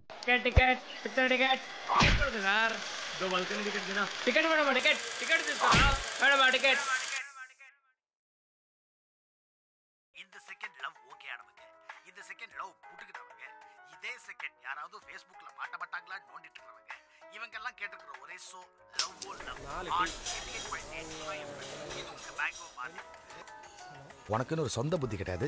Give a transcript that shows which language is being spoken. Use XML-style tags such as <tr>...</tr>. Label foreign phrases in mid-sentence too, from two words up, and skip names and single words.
<en>ticket ticket picture ticket ticket</en> <hi>यार दो</hi> <en>balcony ticket देना ticket madam ticket ticket madam ticket</en> <ta>இந்த</ta> <en>second love</en> <ta>ஓகே ஆனவங்க இந்த</ta> <en>second love</en> <ta>புட்டுக்கிட்டவங்க இதே செகண்ட் யாராவது ஃபேஸ்புக்ல மாட்டப்பட்டாங்களா நோண்டிட்டு இருக்கவங்க இவங்க எல்லாம் கேட்டுக்கிற ஒரே ஷோ லவ் ஓ லவ் உனக்குன்னு ஒரு சொந்த புத்தி கிடையாது.</ta>